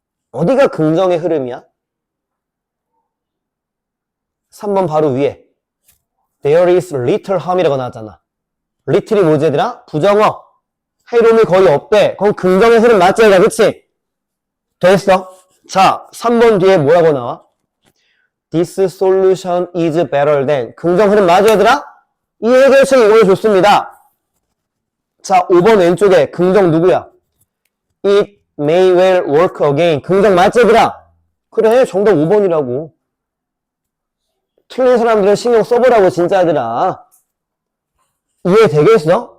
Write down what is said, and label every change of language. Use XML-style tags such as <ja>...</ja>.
<ko>어디가 긍정의 흐름이야? 3번 바로 위에</ko> <en>There is little harm</en> <ko>이라고 나왔잖아. little이 뭐지 얘들아? 부정어. 해로움이 거의 없대. 그건 긍정의 흐름 맞지 얘들아, 그치? 됐어? 자, 3번 뒤에 뭐라고 나와?</ko> <en>This solution is better than.</en> <ko>긍정 흐름 맞아 얘들아? 이 해결책이 이거에 좋습니다. 자, 5번 왼쪽에 긍정 누구야?</ko> <en>It may well work again.</en> <ko>긍정 맞지 얘들아? 그래, 정답 5번이라고. 틀린 사람들은 신경 써보라고 진짜 얘들아. 이해되겠어?</ko>